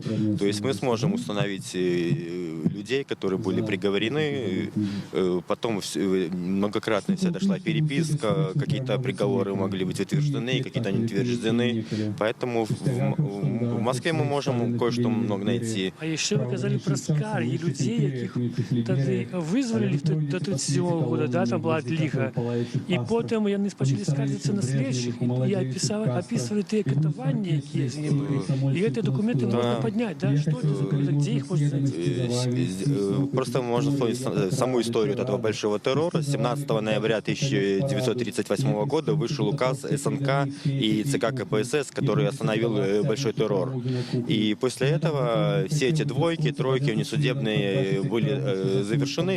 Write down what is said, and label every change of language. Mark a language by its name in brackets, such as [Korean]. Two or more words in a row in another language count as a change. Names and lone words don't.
[Russian] То есть мы сможем установить людей, которые были приговорены. Потом многократно вся дошла переписка, какие-то приговоры могли быть утверждены, какие-то не утверждены. Поэтому в Москве мы можем кое-что много найти. А еще вы сказали про [Ukrainian] скарги людей, яких тоді визволили до 37 года, да, там була лига. І потім вони почали скаржитися на слідчих і описували ті катування, які з ними були. І ці документи можна підняти, да? Що це за документи, де їх можна знайти? [Russian] Просто можно вспомнить саму историю этого большого террора. 17 ноября 1938 года вышел указ СНК и ЦК КПСС, который остановил большой террор. И после этого все эти двойки, тройки внесудебные были завершены.